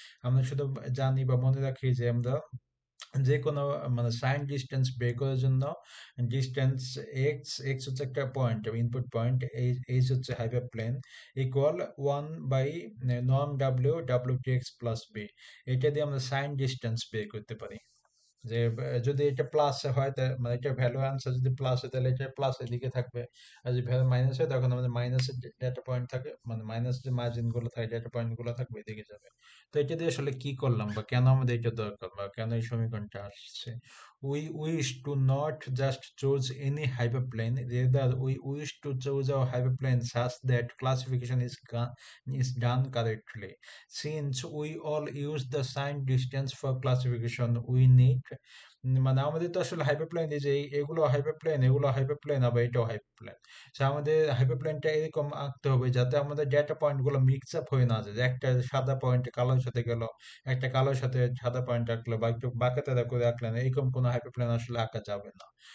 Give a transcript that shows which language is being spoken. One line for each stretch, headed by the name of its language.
Bangla: আমরা শুধু জানি বা মনে রাখি যে আমরা যে কোনো মানে সাইন ডিস্টেন্স বের করার জন্য ডিস্টেন্স এক্স হচ্ছে একটা পয়েন্ট, ইনপুট পয়েন্ট, এইচ হচ্ছে হাইপারপ্লেন, equal 1 by norm W T X plus B. এটা দিয়ে আমরা সাইন ডিস্টেন্স বের করতে পারি। যে যদি এটা প্লাস হয় মানে এটা ভ্যালু আনসার যদি প্লাস হয় তাহলে এটা প্লাস এর দিকে থাকবে, আর যদি ভ্যালু মাইনাস হয় তখন আমাদের মাইনাসের ডেটা পয়েন্ট থাকে, মানে মাইনাস যে মার্জিন গুলো থাকে ডেটা পয়েন্ট গুলো থাকবে এদিকে যাবে। তো এটা দিয়ে আসলে কি করলাম বা কেন আমাদের এটা দরকার বা কেন এই সমীকরণটা আসছে,
English: we wish to not just choose any hyperplane, rather we wish to choose a hyperplane such that classification is done correctly. Since we all use the sine distance for classification, we need
Bangla: মানে আমাদের তো আসলে হাইপারপ্লেন, এই যে এগুলো হাইপারপ্লেন, এগুলো হাইপারপ্লেন, আবার এটাও হাইপারপ্লেন। আমাদের হাইপারপ্লেনটা এরকম আঁকতে হবে যাতে আমাদের ডেটা পয়েন্ট গুলো মিক্স আপ হয়ে না যায়, যে একটা সাদা পয়েন্ট কালোর সাথে গেল, একটা কালোর সাথে সাদা পয়েন্ট আঁকলো বা একটু বাঁকাতেরা করে আঁকলেন, এরকম কোনো হাইপারপ্লেন আসলে আঁকা যাবে না।